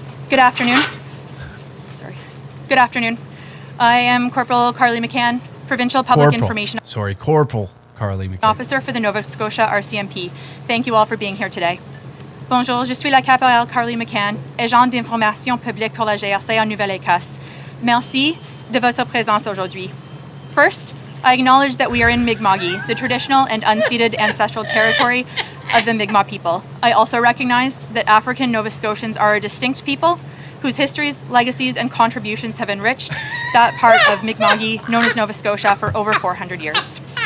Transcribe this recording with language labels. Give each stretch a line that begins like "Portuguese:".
English: Good afternoon. Sorry. Good afternoon. I am Corporal Carly McCann, Provincial Public Information Corporal Carly McCann. Officer for the Nova Scotia RCMP. Thank you all for being here today.
French: Bonjour, je suis la caporale Carly McCann, agent d'information publique pour la GRC en Nouvelle-Écosse. Merci de votre présence aujourd'hui.
English: First, I acknowledge that we are in Mi'kmaqi, the traditional and unceded ancestral territory of the Mi'kmaq people. I also recognize that African Nova Scotians are a distinct people whose histories, legacies, and contributions have enriched that part of Mi'kmaqi known as Nova Scotia for over 400 years.